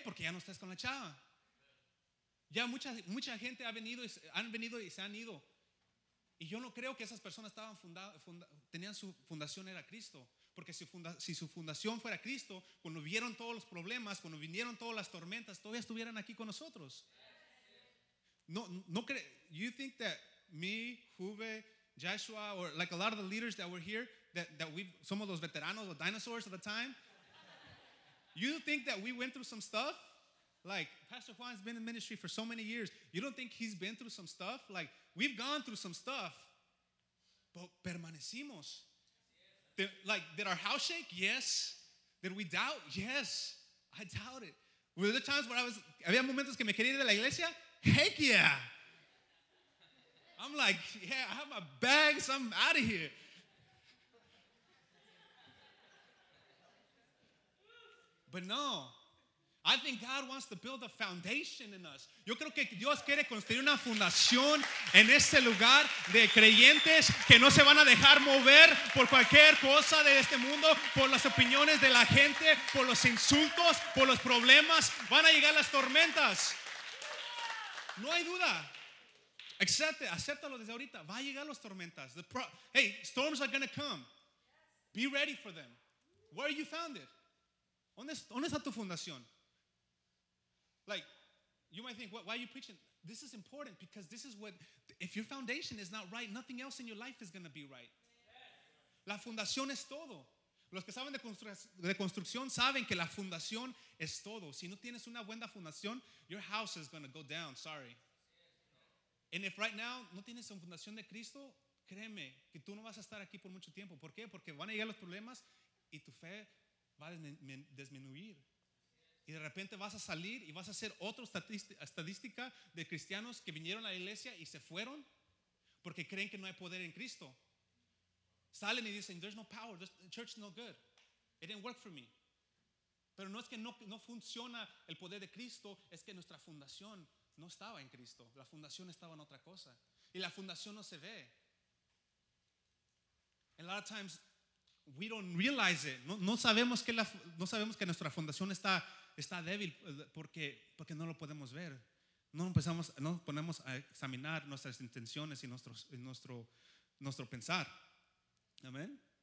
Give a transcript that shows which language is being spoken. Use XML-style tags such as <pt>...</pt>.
<es>Porque ya no estás con la chava. Ya mucha gente han venido y se han ido. Y yo no creo que esas personas estaban tenían su fundación era Cristo. Porque si su fundación fuera Cristo, cuando vieron todos los problemas, cuando vinieron todas las tormentas, todavía estuvieran aquí con nosotros.</es> <en>You think that me, Juve, Joshua, or like a lot of the leaders that were here, that we some of those veteranos, the dinosaurs of the time, you think that we went through some stuff? Like Pastor Juan's been in ministry for so many years. You don't think he's been through some stuff? Like we've gone through some stuff, but permanecimos. Did our house shake? Yes. Did we doubt? Yes. I doubted. Were there times where I was?</en> <es>Había momentos que me quería ir de la iglesia.</es> <en>Heck yeah. I'm like, yeah, I have my bags, I'm out of here. But no, I think God wants to build a foundation in us.</en> <es>Yo creo que Dios quiere construir una fundación en este lugar de creyentes que no se van a dejar mover por cualquier cosa de este mundo, por las opiniones de la gente, por los insultos, por los problemas. Van a llegar las tormentas. No hay duda. Acéptalo desde ahorita. Va a llegar las tormentas.</es> <en>Hey, storms are going to come. Be ready for them. Where are you founded?</en> <es>¿Dónde está tu fundación?</es> <en>Like, you might think, why are you preaching? This is important because this is what, if your foundation is not right, nothing else in your life is going to be right.</en> <es>La fundación es todo. Los que saben de construcción saben que la fundación es todo. Si no tienes una buena fundación,</es> <en>your house is going to go down, sorry. And if right now</en> <es>no tienes una fundación de Cristo, créeme que tú no vas a estar aquí por mucho tiempo. ¿Por qué? Porque van a llegar los problemas y tu fe va a disminuir. Y de repente vas a salir y vas a ser otra estadística de cristianos que vinieron a la iglesia y se fueron. porque creen que no hay poder en Cristo. Salen y dicen,</es> <en>there's no power, the church is no good. It didn't work for me.</en> <es>Pero no es que no funciona el poder de Cristo, es que nuestra fundación no estaba en Cristo. La fundación estaba en otra cosa. Y la fundación no se ve.</es> <en>A lot of times, we don't realize it.</en> <es>No sabemos que nuestra fundación está débil porque no lo podemos ver. No ponemos a examinar nuestras intenciones y nuestro pensar. Amén.</es>